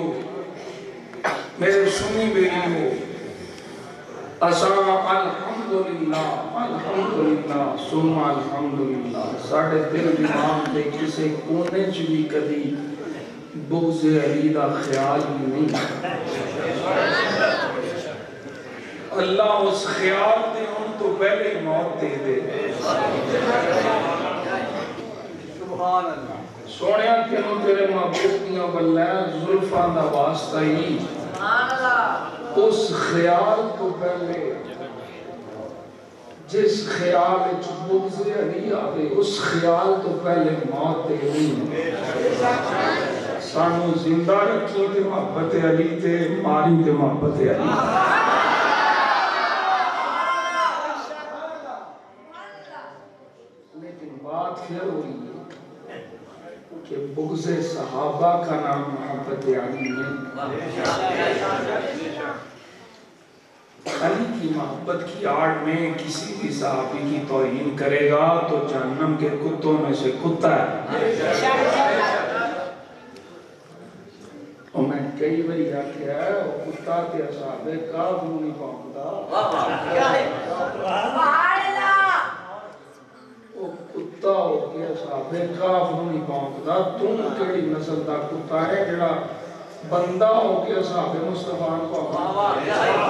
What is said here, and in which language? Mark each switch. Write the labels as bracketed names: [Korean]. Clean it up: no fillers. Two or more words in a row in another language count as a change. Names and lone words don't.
[Punjabi] میرے سنی بیلیوں اساں [Arabic] الحمد لله ثم الحمد لله [Punjabi] ساڈے دل دماغ دے کسی کونے چ بھی کدی بغض علی دا خیال ہی نہیں اللہ اس خیال دے اُن تو پہلے موت دے دے سونیا تینوں تیرے محبوب دیاں بلے زلفاں دا واسطہ ہی اس خیال تو پہلے جس خیال وچ بغض علی آوے اس خیال تو پہلے موت دے دی سانوں زندہ رکھی تے محبت علی تے ماری تے محبت علی [Urdu] ते मारी ते मोहब्बत अली لیکن بات پھر ہو رہی ہے کہ بغض صحابہ کا نام محبت علی نہیں علی کی محبت کی آڑ میں کسی بھی صحابی کی توہین کرے گا تو جہنم کے کتوں میں سے کتا ہے [Punjabi] اور میں کئی بار آکھیا او کتا تے اصحابے کاف نوں نہیں بھونکدا او کتا ہو کے اصحابے کاف نوں نہیں بھونکدا تو کیہڑی نسل دا کتا ہے جیہڑا بندہ ہو کے اصحابے مصطفیٰ نوں بھونکدا